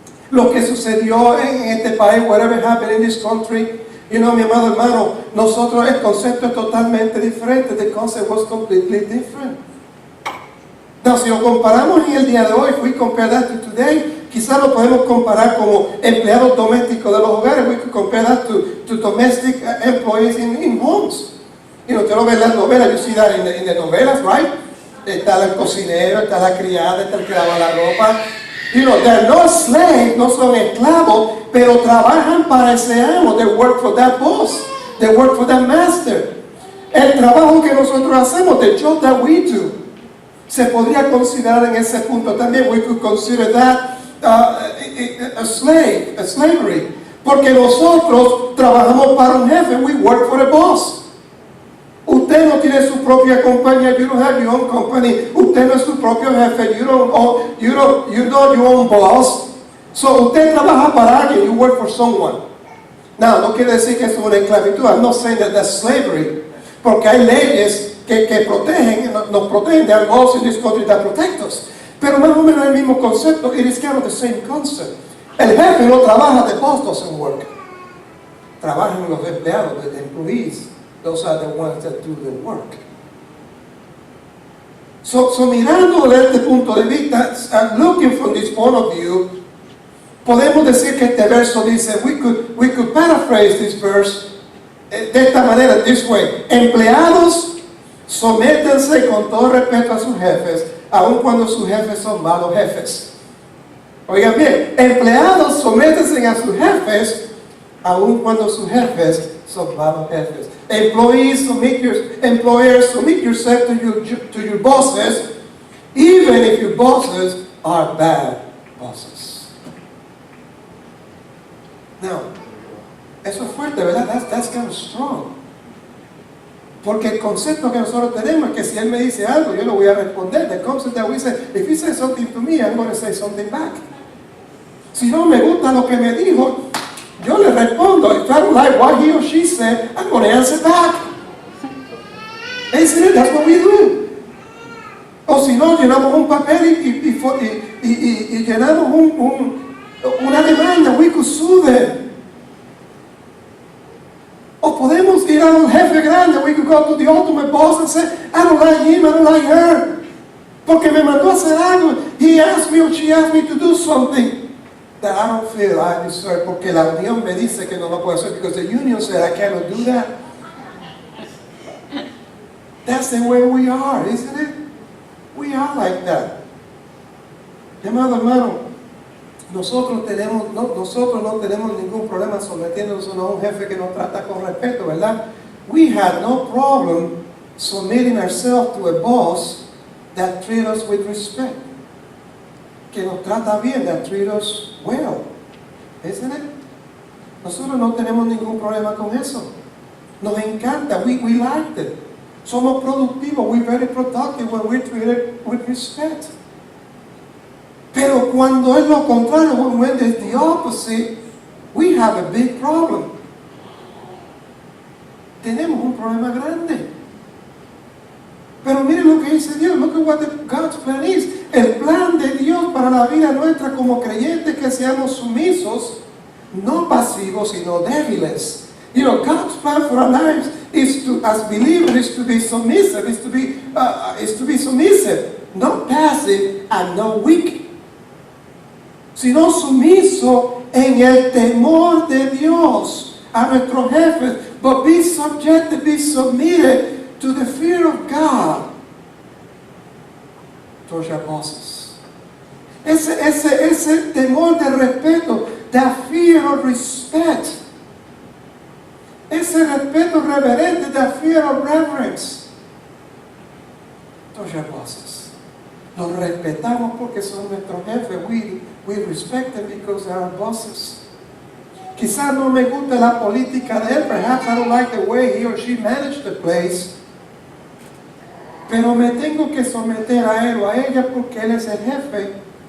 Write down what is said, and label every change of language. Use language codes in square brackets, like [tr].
[es] Lo que sucedió en este país, [en] whatever happened in this country, you know, [es] mi amado hermano, nosotros el concepto es totalmente diferente. [en] The concept was completely different. [es] Now, si lo comparamos en el día de hoy, [en] if we compare that to today, [es] quizás lo podemos comparar como empleados domésticos de los hogares. [en] We could compare that to domestic employees in homes. You know, [es] usted lo ve en las novelas, [en] you see that in the novelas, right? [es] Está el cocinero, está la criada, está el que lava la ropa. [en] You know, they're not slaves, [es] no son esclavos, pero trabajan para ese amo. [en] They work for that boss. They work for that master. [es] El trabajo que nosotros hacemos, [en] the job that we do, [es] se podría considerar en ese punto también. [en] We could consider that a slavery. [es] Porque nosotros trabajamos para un jefe. [en] We work for a boss. [es] Usted no tiene su propia compañía. [en] You don't have your own company. [es] Usted no es su propio jefe. [en] You're not your own boss. [es] So usted trabaja para alguien. [en] You work for someone. [es] Now, no quiere decir que es una esclavitud. [en] I'm not saying that that's slavery. [es] Porque hay leyes que nos protegen. [en] There are laws in this country that protect us. [es] Pero más o menos el mismo concepto. [en] It is kind of the same concept. [es] El jefe no trabaja, [en] the boss doesn't work. [es] Trabajan los empleados, [en] the employees. Those are the ones that do the work. [es] So mirando desde este punto de vista, [en] looking from this point of view, [es] podemos decir que este verso dice, [en] we could paraphrase this verse [es] de esta manera, [en] this way. [es] Empleados, sométense con todo respeto a sus jefes, aun cuando sus jefes son malos jefes. Oigan bien, empleados, sométense a sus jefes, aun cuando sus jefes son malos jefes. [en] Employees, submit yourself to your bosses, even if your bosses are bad bosses. [es] Now, eso es fuerte, ¿verdad? [en] That's kind of strong. [es] Porque el concepto que nosotros tenemos es que si él me dice algo, yo lo voy a responder. [en] The concept that we say, if he says something to me, I'm going to say something back. [es] Si no me gusta lo que me dijo, yo le respondo. [en] If I don't like what he or she said, I'm going to answer back. Isn't it? That's what we do. [es] O si no, llenamos un papel y llenamos una demanda. [en] We could sue them. [es] O podemos ir a un jefe grande. [en] We could go to the ultimate boss and say, I don't like him, I don't like her. [es] Porque me mandó a hacer algo. [en] He asked me or she asked me to do something that I don't feel I deserve. [es] Porque la unión me dice que no lo puedo hacer. [en] Because the union said I cannot do that. That's the way we are, isn't it? We are like that. [es] Hermano, nosotros no tenemos ningún problema sometiéndonos a un jefe que nos trata con respeto, ¿verdad? [en] We have no problem submitting ourselves to a boss that treats us with respect. [es] Que nos trata bien, [en] that treats us well. Isn't it? [es] Nosotros no tenemos ningún problema con eso. Nos encanta, [en] we like it. [es] Somos productivos, [en] we're very productive when we're treated with respect. [es] Pero cuando es lo contrario, [en] when it's the opposite, we have a big problem. [es] Tenemos un problema grande. Pero miren lo que dice Dios, [en] look at what God's plan is. [es] El plan de Dios para la vida nuestra como creyentes, que seamos sumisos, no pasivos, sino débiles. [en] You know, God's plan for our lives is to, as believers, is to be submissive, is to be submissive, not passive and not weak, [es] sino sumiso en el temor de Dios a nuestros jefes, [en] but be subjected, be submitted to the fear of God towards your bosses. [es] Ese temor de respeto, [en] that fear of respect. [es] Ese respeto reverente, [en] that fear of reverence. [es] Todos [en] your bosses. [es] Los respetamos porque son nuestros jefes. [en] We respect them because they are our bosses. [es] Quizás no me gusta la política de él. [en] Perhaps I don't like the way he or she managed the place. [es] Pero me tengo que someter a él o a ella porque él es el jefe.